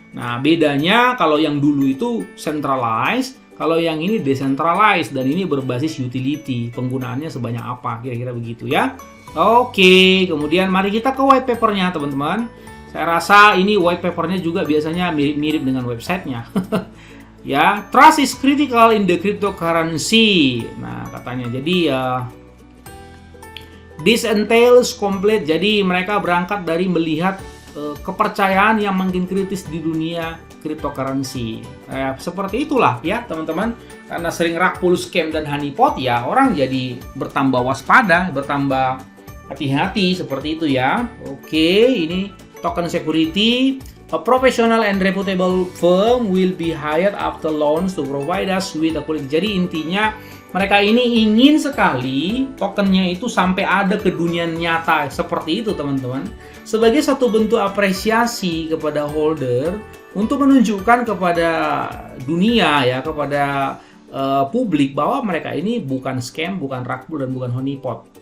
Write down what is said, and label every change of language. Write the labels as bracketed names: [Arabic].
[Indonesian] Nah bedanya kalau yang dulu itu centralized, kalau yang ini decentralized, dan ini berbasis utility. Penggunaannya sebanyak apa, kira-kira begitu ya. Oke, kemudian mari kita ke white papernya teman-teman. Saya rasa ini white papernya juga biasanya mirip-mirip dengan websitenya. [English] Ya, trust is critical in the cryptocurrency. [Indonesian] Nah katanya, jadi [English] this entails complete. [Indonesian] Jadi mereka berangkat dari melihat kepercayaan yang makin kritis di dunia cryptocurrency. Seperti itulah ya teman-teman. Karena sering rug pull scam dan honeypot ya, orang jadi bertambah waspada, bertambah hati-hati seperti itu ya. Oke, ini token security. [English] A professional and reputable firm will be hired after launch to provide us with a quality. [Indonesian] Jadi intinya mereka ini ingin sekali tokennya itu sampai ada ke dunia nyata seperti itu teman-teman. Sebagai satu bentuk apresiasi kepada holder untuk menunjukkan kepada dunia ya, kepada publik bahwa mereka ini bukan scam, bukan rug pull, dan bukan honeypot.